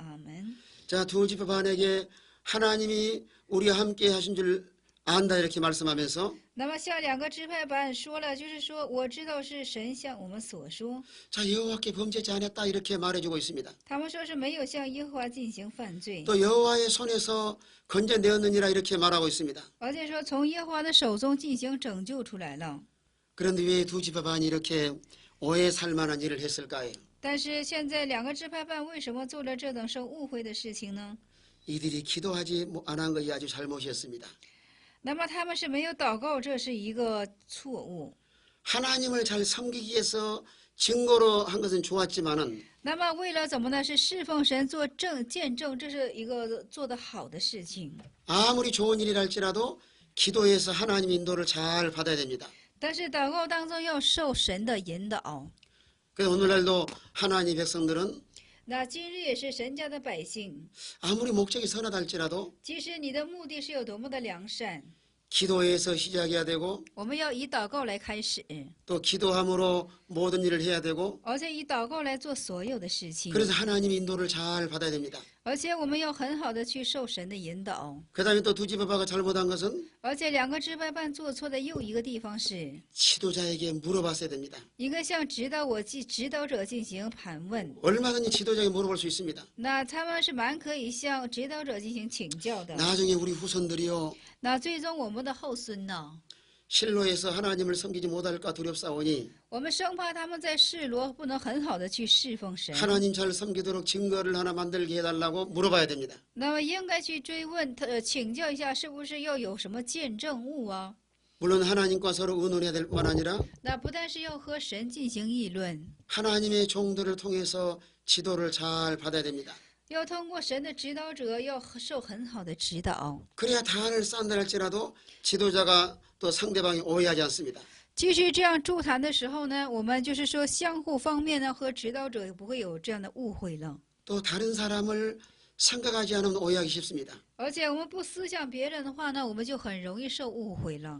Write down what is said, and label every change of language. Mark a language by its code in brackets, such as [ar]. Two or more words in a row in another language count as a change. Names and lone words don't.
[zh] 阿门。 [ko] 자, 두 지파반에게 하나님이 우리와 함께 하신 줄 안다 이렇게 말씀하면서 [zh] 那么向两个支派版说了，就是说我知道是神向我们所说， [ko] 자, 여호와께 범죄지 않았다 이렇게 말해주고 있습니다. [zh] 他们说是没有向耶和华进行犯罪， [ko] 또 여호와의 손에서 건져내었느니라 이렇게 말하고 있습니다. [zh] 而且说从耶和华的手中进行拯救出来了。 [ko] 그런데 왜 두 지파반이 이렇게 오해 살만한 일을 했을까요? [zh] 但是现在两个支派办为什么做了这等受误会的事情呢？ [ko] 이들이 기도하지 않은 것이 아주 잘못이었습니다. [zh] 那么他们是没有祷告，这是一个错误。 [ko] 하나님을 잘 섬기기 위해서 증거로 한 것은 좋았지만은 [zh] 那么为了怎么呢？是侍奉神做见证，这是一个做得好的事情。 [ko] 아무리 좋은 일이랄지라도 기도해서 하나님 인도를 잘 받아야 됩니다. [zh] 但是祷告当中要受神的引导。 [ko] 그래서 오늘날도 하나님 백성들은 [zh] 那今日也是神家的百姓， [ko] 아무리 목적이 선하다 할지라도 [zh] 即使你的目的是有多么的良善， [ko] 기도해서 시작해야 되고 [zh] 我们要以祷告来开始， [ko] 또 기도함으로 모든 일을 해야 되고 [zh] 而且以祷告来做所有的事情。 [ko] 그래서 하나님 인도를 잘 받아야 됩니다. [zh] 而且我们要很好的去受神的引导。 [ko] 그 다음에 또 두 지파가 잘못한 것은 [zh] 而且两个支派办做错的又一个地方是， [ko] 지도자에게 물어봤어야 됩니다. [zh] 应该向指导者进行盘问。 [ko] 얼마든지 지도자에게 물어볼 수 있습니다. [zh] 那他们是蛮可以向指导者进行请教的。 [ko] 나중에 우리 후손들이요 [zh] 那最终我们的后孙呢？ [ko] 실로에서 하나님을 섬기지 못할까 두렵사오니 [zh] 我们生怕他们在示罗不能很好的去侍奉神， [ko] 하나님 잘 섬기도록 증거를 하나 만들게 해달라고 물어봐야 됩니다. [zh] 那么应该去追问请教一下，是不是要有什么见证物啊？ [ko] 물론 하나님과 서로 의논해야 될 뿐만 아니라 [zh] 那不但是要和神进行议论， [ko] 하나님의 종들을 통해서 지도를 잘 받아야 됩니다. [zh] 要通过神的指导者，要受很好的指导。 [ko] 그래야 단을 쌓는다 할지라도 지도자가 또 상대방이 오해하지 않습니다. [zh] 即使这样助谈的时候呢，我们就是说相互方面呢和指导者也不会有这样的误会了。 [ko] 또 다른 사람을 생각하지 않으면 오해하기 쉽습니다. [zh] 而且我们不思想别人的话呢，我们就很容易受误会了。